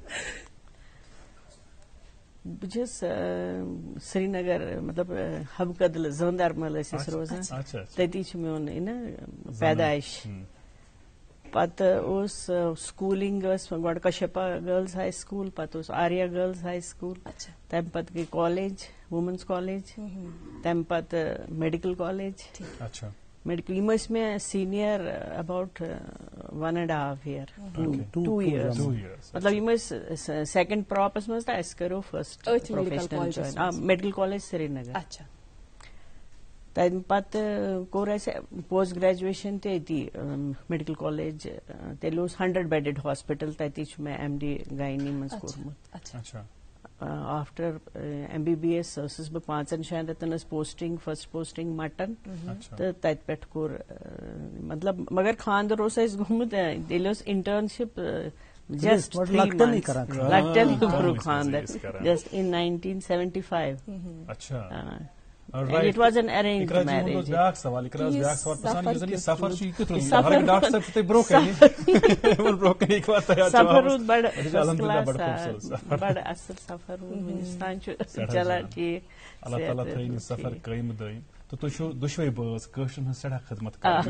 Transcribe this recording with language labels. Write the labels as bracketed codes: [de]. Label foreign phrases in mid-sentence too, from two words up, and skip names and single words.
[ks] بہٕ چھَس سرینگر مطلب حبہٕ کدلہٕ زٲندارمل ٲسۍ أسۍ روزان تٔتی چھُ میون پیدائش پتہٕ اوس سکوٗلِنگ ٲس گۄڈٕ کشپا گرلز ہاے سکوٗل پتہٕ اوس آریا گرلز ہاے سکوٗل تمہِ پتہٕ گٔے کالیج وومینٕز کالیج تمہِ پتہٕ [en] medical college [ks] میڈیکل یِم ٲسۍ مےٚ سیٖنیر [en] about 1.5 year 2 years [ks] مطلب یِم ٲسۍ [en] second profs [ks] منٛز تہٕ اَسہِ کٔرو [en] first professional [ks] جوین میڈیکل کالیج سرینگر تمہِ پتہٕ کوٚر اَسہِ [en] post graduation [ks] تہِ أتی [en] medical college [ks] تیٚلہِ اوس [en] 100 bedded hospital [ks] تتی چھُ مےٚ MD گاینی منٛز کوٚرمُت آفٹر MBBS ٲسٕس بہٕ 5 جایَن تَتٮ۪ن ٲس پوسٹِنگ [en] first posting [ks] مٹن تہٕ تَتہِ پٮ۪ٹھ کوٚر مطلب مگر خاندر اوس اَسہِ گوٚمُت ییٚلہِ اوس انٹرنشِپ جسٹ لۄکٹٮ۪ن کوٚرُکھ خاندر [en] just in 1975. And it was an arranged marriage. [ks] سفر روٗد بڑٕ [en] first class [ks] بڑٕ اصل سفر روٗد وُنیُس تام چھُ چلان ٹھیٖک. اللہ تعالیٰ تھٲیِن سفر قٲیِم دٲیِم تہٕ تُہۍ چھِو دۄشوے بٲژ کٲشرٮ۪ن ہٕنٛز سٮ۪ٹھاہ خدمت کران.